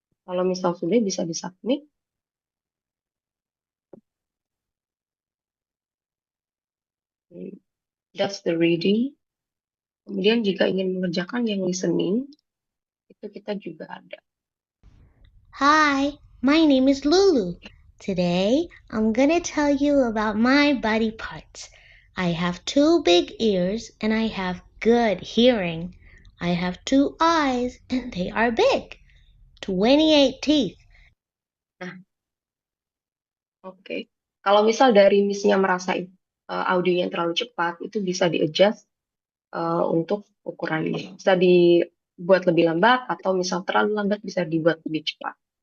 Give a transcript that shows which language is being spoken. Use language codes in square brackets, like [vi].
[id] Kalau misal sudah bisa disubmit. [en] That's the reading. [id] Kemudian jika ingin mengerjakan yang listening, itu kita juga ada. [en] Hi, my name is Lulu. Today, I'm gonna tell you about my body parts. I have 2 big ears and I have good hearing. I have 2 eyes and they are big. 28 teeth. [id] Nah, oke. Kalau misal dari Miss-nya merasa audionya terlalu cepat, itu bisa di-adjust untuk ukurannya. Bisa dibuat lebih lambat atau misal terlalu lambat bisa dibuat lebih cepat.